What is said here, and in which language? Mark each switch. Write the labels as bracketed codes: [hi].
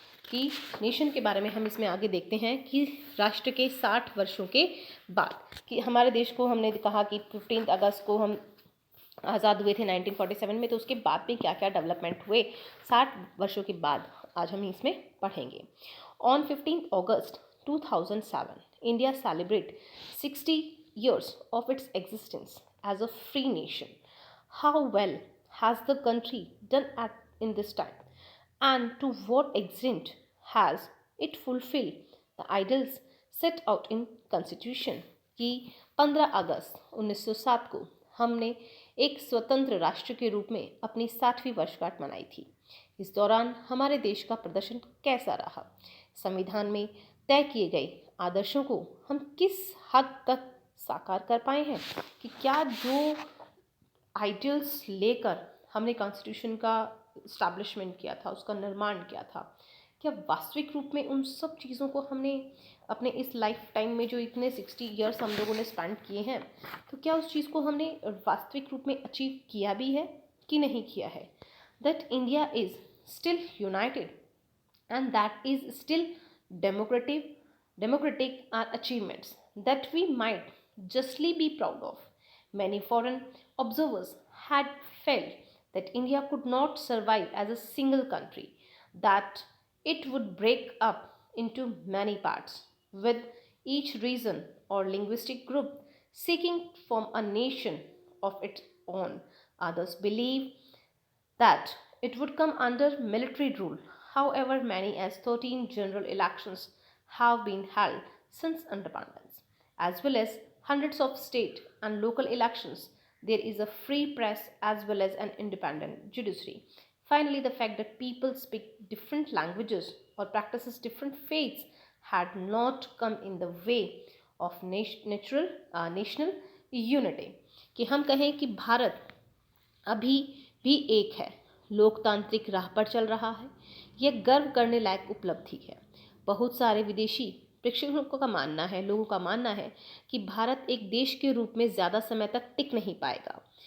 [hi] कि नेशन के बारे में हम इसमें आगे देखते हैं कि राष्ट्र के 60 वर्षों के बाद, कि हमारे देश को हमने कहा कि 15 अगस्त को हम आज़ाद हुए थे 1947 में, तो उसके बाद में क्या क्या डेवलपमेंट हुए 60 वर्षों के बाद, आज हम इसमें पढ़ेंगे। [en] On 15 August 2007 India celebrate 60 years of its existence as a free nation. How well has the country done in this time, and to what extent has it fulfilled the ideals set out in Constitution? [hi] कि 15 अगस्त 1907 को हमने एक स्वतंत्र राष्ट्र के रूप में अपनी 60वीं वर्षगांठ मनाई थी। इस दौरान हमारे देश का प्रदर्शन कैसा रहा? संविधान में तय किए गए आदर्शों को हम किस हद तक साकार कर पाए हैं, कि क्या जो आइडियल्स लेकर हमने कॉन्स्टिट्यूशन का इस्टेब्लिशमेंट किया था, उसका निर्माण किया था, क्या वास्तविक रूप में उन सब चीज़ों को हमने अपने इस लाइफ टाइम में जो इतने 60 ईयर्स हम लोगों ने स्पेंड किए हैं, तो क्या उस चीज़ को हमने वास्तविक रूप में अचीव किया भी है कि नहीं किया है? [en] That India is still united and that is still democratic are achievements that we might justly be proud of. Many foreign observers had felt that India could not survive as a single country, that it would break up into many parts, with each region or linguistic group seeking to form a nation of its own. Others believe that it would come under military rule. However, many as 13 general elections have been held since independence, as well as hundreds of state and local elections. There is a free press as well as an independent judiciary. Finally, the fact that people speak different languages or practices different faiths had not come in the way of national unity. [hi] कि हम कहें कि भारत अभी भी एक है, लोकतांत्रिक राह पर चल रहा है, यह गर्व करने लायक उपलब्धि है। बहुत सारे विदेशी प्रेक्षकों का मानना है, लोगों का मानना है कि भारत एक देश के रूप में ज़्यादा समय तक टिक नहीं पाएगा।